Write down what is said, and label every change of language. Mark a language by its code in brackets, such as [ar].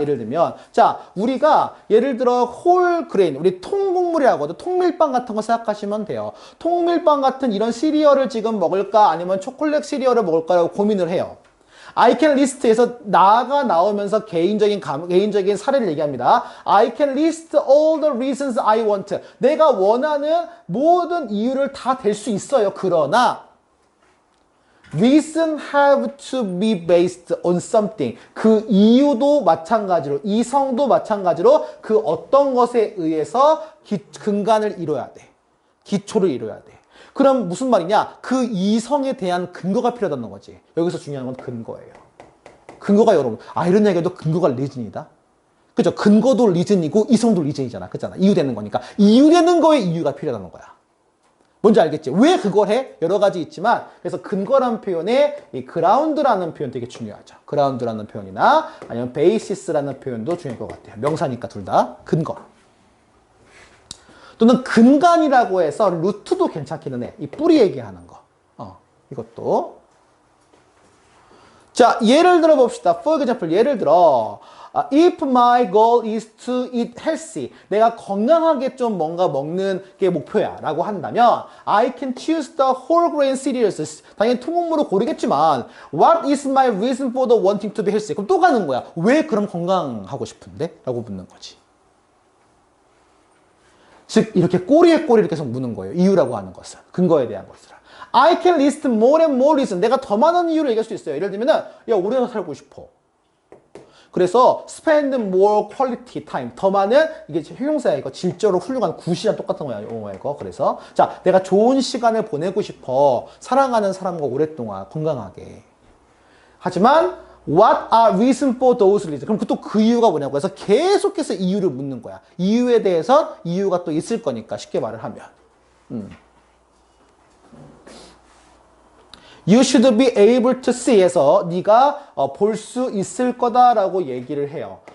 [ko] 예를 들면, 자, 우리가 예를 들어 whole grain, 우리 통곡물이라고 하죠. 통밀빵 같은 거 생각하시면 돼요. 통밀빵 같은 이런 시리얼을 지금 먹을까 아니면 초콜릿 시리얼을 먹을까라고 고민을 해요. [en] I can list [ko] 에서 나가 나오면서 개인적인 사례를 얘기합니다. [en] I can list all the reasons I want. [ko] 내가 원하는 모든 이유를 다 댈 수 있어요. 그러나 [en] reason have to be based on something. [ko] 그 이유도 마찬가지로, 이성도 마찬가지로 그 어떤 것에 의해서 근간을 이뤄야 돼. 기초를 이뤄야 돼. 그럼 무슨 말이냐? 그 이성에 대한 근거가 필요하다는 거지. 여기서 중요한 건 근거예요. 근거가 여러분, 이런 얘기도 근거가 리즌이다. 그죠? 근거도 리즌이고 이성도 리즌이잖아. 그잖아. 이유되는 거니까. 이유되는 거에 이유가 필요하다는 거야. 뭔지 알겠지? 왜 그걸 해? 여러 가지 있지만, 그래서 근거라는 표현에 이 ground라는 표현 되게 중요하죠. ground라는 표현이나 아니면 basis라는 표현도 중요할 것 같아요. 명사니까 둘 다. 근거. 또는 근간이라고 해서 루트도 괜찮기는 해. 이 뿌리 얘기하는 거. 이것도. 자, 예를 들어 봅시다. [en] For example, [ko] 예를 들어 [en] if my goal is to eat healthy. [ko] 내가 건강하게 좀 뭔가 먹는 게 목표야 라고 한다면 [en] I can choose the whole grain cereals. [ko] 당연히 통곡물을 고르겠지만 [en] What is my reason for the wanting to be healthy? [ko] 그럼 또 가는 거야. 왜 그럼 건강하고 싶은데? 라고 묻는 거지. 즉 이렇게 꼬리에 꼬리를 계속 무는 거예요. 이유라고 하는 것은. 근거에 대한 것을. [en] I can list more and more reasons. [ko] 내가 더 많은 이유를 얘기할 수 있어요. 예를 들면은 야, 오래 살고 싶어. 그래서 [en] spend more quality time. [ko] 더 많은, 이게 형용사야. 이거 질적으로 훌륭한 굿이랑 똑같은 거야. 영어야 이거. 그래서 자, 내가 좋은 시간을 보내고 싶어. 사랑하는 사람과 오랫동안 건강하게. 하지만 [en] What are reasons for those reasons? [ko] 그럼 또 그 이유가 뭐냐고 해서 계속해서 이유를 묻는 거야. 이유에 대해서 이유가 또 있을 거니까 쉽게 말을 하면. [en] You should be able to see [ko] 에서 네가 볼 수 있을 거다라고 얘기를 해요.